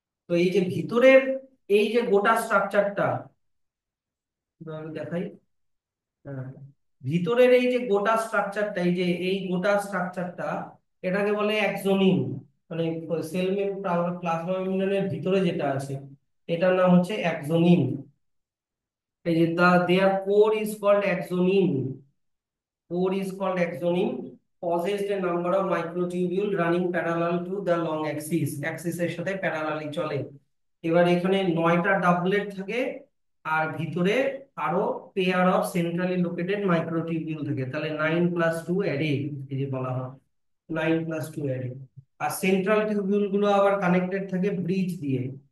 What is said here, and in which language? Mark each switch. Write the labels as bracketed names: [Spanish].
[Bangla] তো এই যে ভিতরের এই যে গোটা স্ট্রাকচারটা আমি দেখাই, হ্যাঁ, ভিতরের এই যে গোটা স্ট্রাকচারটা, এই যে এই গোটা স্ট্রাকচারটা, এটাকে বলে এক্সোনিম। মানে সেল প্লাজমা মেমব্রেনের ভিতরে যেটা আছে এটার নাম হচ্ছে এক্সোনিম। [English] এই যে their core is called axoneme. Core is called axoneme, possessed a number of microtubule running parallel to the long axis, axis [Bangla] এর সাথে প্যারালালি চলে। এবার এখানে 9টা ডাবলেট থাকে, আর ভিতরে আরো pair of centrally located microtubule থাকে। তাহলে 9+2 অ্যারে, এই যে বলা হয় 9+2 অ্যারে। আর সেন্ট্রাল টিউবিউল গুলো আবার কানেক্টেড থাকে ব্রিজ দিয়ে।